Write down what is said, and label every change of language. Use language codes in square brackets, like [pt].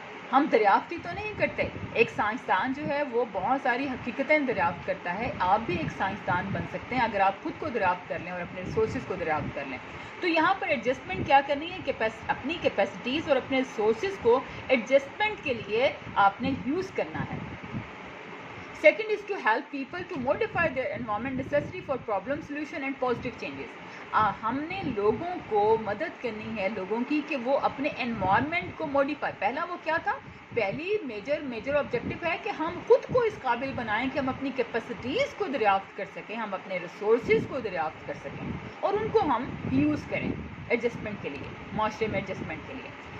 [hi] हम दरियाफ्त ही तो नहीं करते. एक साइंसदान जो है वो बहुत सारी हकीकतें दरियाफ्त करता है. आप भी एक साइंसदान बन सकते हैं अगर आप खुद को दरियाफ्त कर लें और अपने रिसोर्सेज को दरियाफ्त कर लें. तो यहाँ पर एडजस्टमेंट क्या करनी है, अपनी कैपेसिटीज़ और अपने रिसोर्सेज को एडजस्टमेंट के लिए आपने यूज़ करना है. [en] Second is to help people to modify their environment necessary for problem solution and positive changes. [hi] हमने लोगों को मदद करनी है, लोगों की, कि वो अपने एनवायरनमेंट को मॉडिफाई. पहला वो क्या था, पहली मेजर ऑब्जेक्टिव है कि हम खुद को इस काबिल बनाएं कि हम अपनी कैपेसिटीज़ को दरियाफ्त कर सकें, हम अपने रिसोर्सेज को दरियाफ्त कर सकें और उनको हम यूज़ करें एडजस्टमेंट के लिए, माशरे में एडजस्टमेंट के लिए.